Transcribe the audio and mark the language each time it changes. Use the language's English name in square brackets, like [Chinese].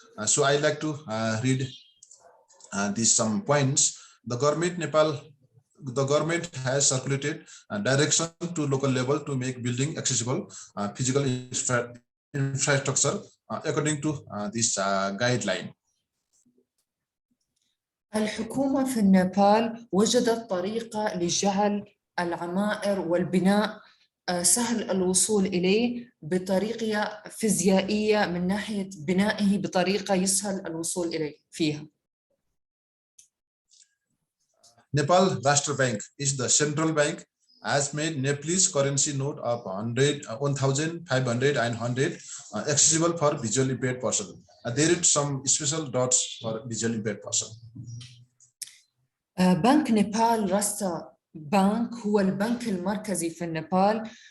[English] So I like to read these some points. The government has circulated direction to local level to make building accessible, physical infrastructure according to this guideline. [Arabic] الحكومة في النيبال وجدت طريقة لجعل العمائر والبناء سهل الوصول إليه بطريقة فيزيائية من ناحية بنائه بطريقة يسهل الوصول إليه فيها. [English] Nepal Rashtra Bank is the central bank, has made Nepalese currency note of 100, 1,500 and 100 accessible for visually impaired person. There is some special dots for visually impaired person. [Arabic] بنك نيبال راستا بنك هو البنك المركزي في النيبال.